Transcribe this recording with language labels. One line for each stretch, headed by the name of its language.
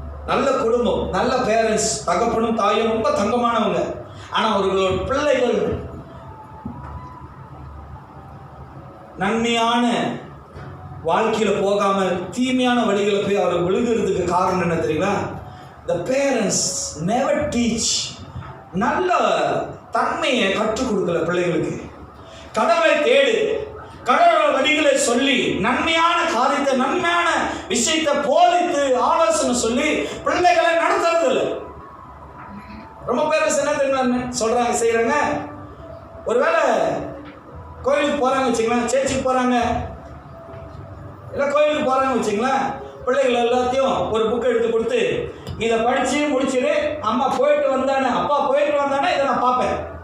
Tamil: நல்ல குடும்பம், நல்ல பேரண்ட்ஸ், தகப்பனும் தாயும் ரொம்ப தங்கமானவங்க, ஆனா அவர்களோட பிள்ளைகள் நன்மையான வாழ்க்கையில போகாம தீமையான வழிகளை போய் அவர் விழுகிறதுக்கு காரணம் என்ன தெரியுமா?
English: The parents never teach.
Tamil: நல்ல தன்மையை கற்றுக் கொடுக்கல பிள்ளைகளுக்கு. கடவுளை தேடு, கடவுள் வழிகளை சொல்லி, நன்மையான காரியத்தை, நன்மையான விஷயத்தை போதித்து ஆலோசனை சொல்லி பிள்ளைகளை நடத்துறது இல்லை. ரொம்ப பேர் என்ன சொல்றாங்க, செய்யறாங்க. ஒருவேளை கோயிலுக்கு போறாங்க வச்சுங்களேன், சர்ச்சுக்கு போறாங்க, இல்லை கோயிலுக்கு போறாங்க வச்சுங்களேன், பிள்ளைகள் எல்லாத்தையும் ஒரு புக் எடுத்து கொடுத்து, இதை படிச்சு முடிச்சுட்டு அம்மா போயிட்டு வந்தானே, அப்பா போயிட்டு வந்தானே, இதை நான் பார்ப்பேன்.